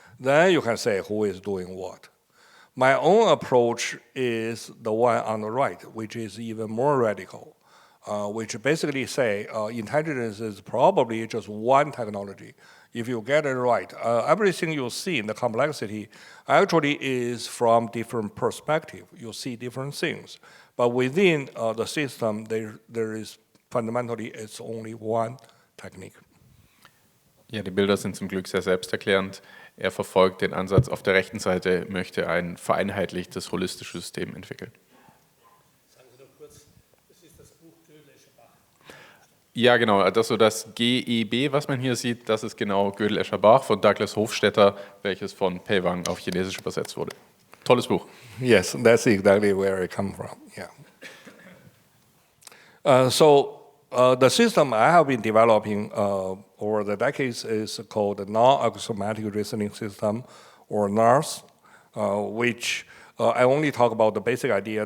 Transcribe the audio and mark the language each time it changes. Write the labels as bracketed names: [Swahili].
[English] Then you can say who is doing what. My own approach is the one on the right, which is even more radical, which basically say intelligence is probably just one technology. If you get it right, everything you see in the complexity actually is from different perspective. You see different things. But within the system, there is fundamentally it's only one technique. [German] Ja, die Bilder sind zum Glück sehr selbsterklärend. Er verfolgt den Ansatz, auf der rechten Seite möchte ein vereinheitlichtes, holistisches System entwickeln. Sagen Sie doch kurz, das ist das Buch Gödel-Escherbach. Ja, genau. Das GEB, was man hier sieht, das ist genau Gödel-Escherbach von Douglas Hofstetter, welches von Pei Wang auf Chinesisch übersetzt wurde. Tolles Buch. [English] Yes, that's exactly where it comes from. Yeah. The system I have been developing over the decades is called the non-axiomatic reasoning system, or NARS, which I only talk about the basic idea.